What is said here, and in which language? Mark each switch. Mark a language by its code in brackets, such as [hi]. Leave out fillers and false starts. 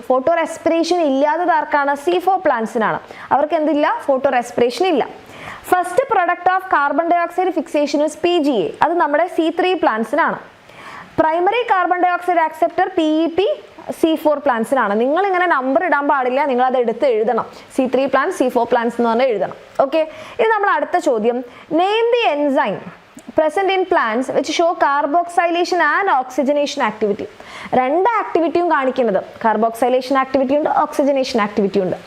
[ml] Photo respiration ഇല്ലാത്തത് ആർക്കാണ്? C4 പ്ലാന്റ്സിനാണ്. അവർക്ക് എന്തില്ല? ഫോട്ടോ റെസ്പിറേഷൻ ഇല്ല. [en] First product of carbon dioxide fixation is PGA. [ml] അത് നമ്മുടെ C3 പ്ലാന്റ്സിനാണ്. Primary carbon dye oxide acceptor PEP C4 പ്ലാന്റ്സിനാണ്. നിങ്ങൾ ഇങ്ങനെ നമ്പർ ഇടാൻ പാടില്ല, നിങ്ങൾ അത് എടുത്ത് എഴുതണം. C3 പ്ലാന്റ്സ് C4 പ്ലാന്റ്സ് എന്ന് പറഞ്ഞാൽ എഴുതണം. [en] okay, [ml] ഇനി നമ്മൾ അടുത്ത ചോദ്യം, [en] Name the enzyme present in plants which show carboxylation and oxygenation activity. [ml] രണ്ട് ആക്ടിവിറ്റിയും കാണിക്കുന്നത്, കാർബോക്സൈലേഷൻ ആക്ടിവിറ്റി ഉണ്ട്, ഓക്സിജനേഷൻ ആക്ടിവിറ്റി ഉണ്ട്.